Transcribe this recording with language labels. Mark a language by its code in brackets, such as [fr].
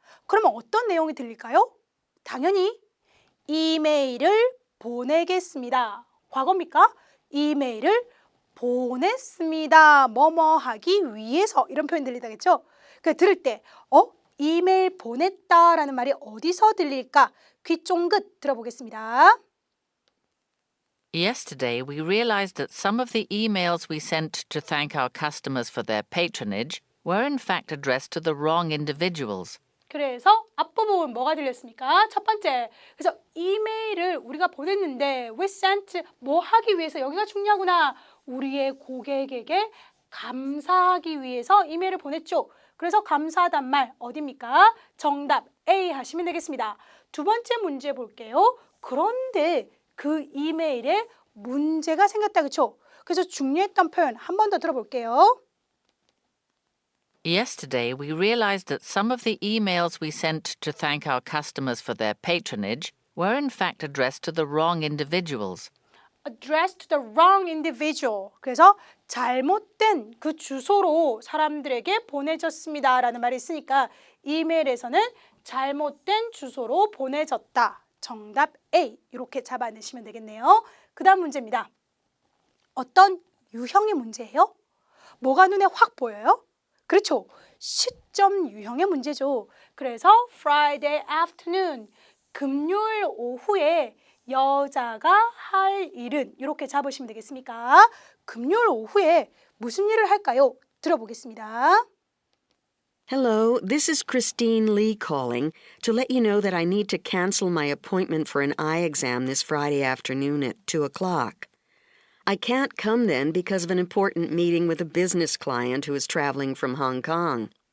[ko] 그러면 어떤 내용이 들릴까요? 당연히 이메일을 보내겠습니다. 과거입니까? 이메일을 보냈습니다. 뭐뭐 하기 위해서 이런 표현 들리다겠죠? 그 들을 때 이메일 보냈다라는 말이 어디서 들릴까? 귀 쫑긋 들어보겠습니다. [en] Yesterday, we realized that some of the emails we sent to thank our customers for their patronage were in fact addressed to the wrong individuals. [ko] 그래서 앞부분 뭐가 들렸습니까? 첫 번째, 그래서 이메일을 우리가 보냈는데 [en] we sent [ko] 뭐 하기 위해서 여기가 중요하구나. 우리의 고객에게 감사하기 위해서 이메일을 보냈죠. 그래서 감사하단 말 어디입니까? 정답 A 하시면 되겠습니다. 두 번째 문제 볼게요. 그런데 그 이메일에 문제가 생겼다, 그렇죠? 그래서 중요했던 표현 한 번 더 들어볼게요. [en] Yesterday, we realized that some of the emails we sent to thank our customers for their patronage were in fact addressed to the wrong individuals. addressed to the wrong individual. [ko] 그래서 잘못된 그 주소로 사람들에게 보내졌습니다라는 말이 있으니까 이메일에서는 잘못된 주소로 보내졌다. 정답 A 이렇게 잡아내시면 되겠네요. 그 다음 문제입니다. 어떤 유형의 문제예요? 뭐가 눈에 확 보여요? 그렇죠. 시점 유형의 문제죠. 그래서 [en] Friday afternoon, [ko] 금요일 오후에 여자가 할 일은 이렇게 잡으시면 되겠습니까? 금요일 오후에 무슨 일을 할까요? 들어보겠습니다. [en] Hello, this is Christine Lee calling to let you know that I need to cancel my appointment for an eye exam this Friday afternoon at 2 o'clock. I can't come then because of an important meeting with a business client who is traveling from Hong Kong.